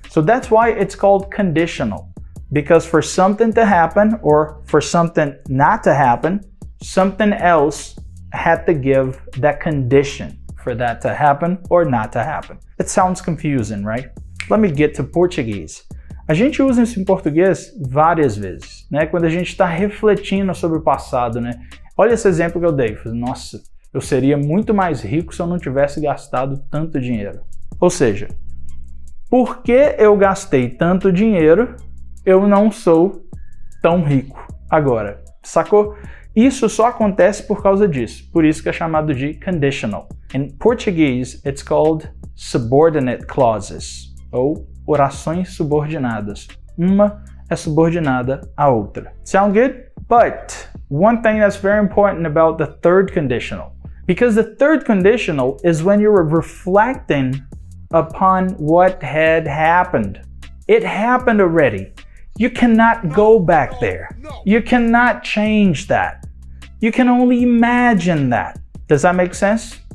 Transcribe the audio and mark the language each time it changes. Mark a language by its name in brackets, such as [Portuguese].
[English] So that's why it's called conditional, because for something to happen or for something not to happen, something else had to give that condition for that to happen or not to happen. It sounds confusing, right? Let me get to Português. [Portuguese] A gente usa isso em português várias vezes, né? Quando a gente está refletindo sobre o passado, né? Olha esse exemplo que eu dei. Nossa, eu seria muito mais rico se eu não tivesse gastado tanto dinheiro. Ou seja, porque eu gastei tanto dinheiro, eu não sou tão rico agora. Sacou? Isso só acontece por causa disso. Por isso que é chamado de conditional. [English] In Portuguese, it's called subordinate clauses, [Portuguese] ou orações subordinadas. Uma é subordinada à outra. [English] Sound good? But one thing that's very important about the third conditional, because the third conditional is when you're reflecting upon what had happened. It happened already. You cannot go back there. You cannot change that. You can only imagine that. Does that make sense?